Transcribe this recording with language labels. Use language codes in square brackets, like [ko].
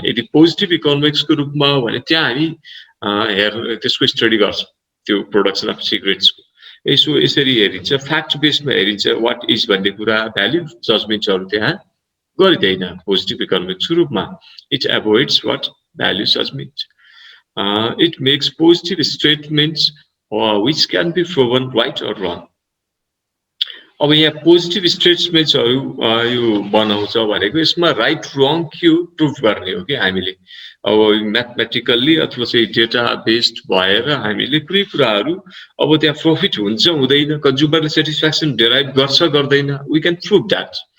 [ne] यदि पोजिटिभ इकोनोमिक्सको रूपमा हो भने त्यहाँ हामी त्यसको स्टडी गर्छ, त्यो प्रोडक्सन अफ सिगरेट्सको। यसरी हेरिन्छ, फ्याक्ट बेसमा हेरिन्छ वाट इज भन्ने कुरा। भ्याल्यु जजमेन्ट्सहरू त्यहाँ गरिँदैन पोजिटिभ इकोनोमिक्सको रूपमा। [en] It avoids what value judgment. It makes positive statements which can be proven right or wrong. [ne] अब यहाँ पोजिटिभ स्टेटमेन्ट्सहरू यो बनाउँछ भनेको यसमा राइट रङ के प्रुभ गर्ने हो कि हामीले। अब म्याथमेटिकल्ली अथवा चाहिँ डेटा बेस्ड भएर हामीले कुनै कुराहरू अब त्यहाँ प्रफिट हुन्छ हुँदैन, कन्ज्युमरले सेटिस्फ्याक्सन डेराइभ गर्छ गर्दैन, [en] We can prove that.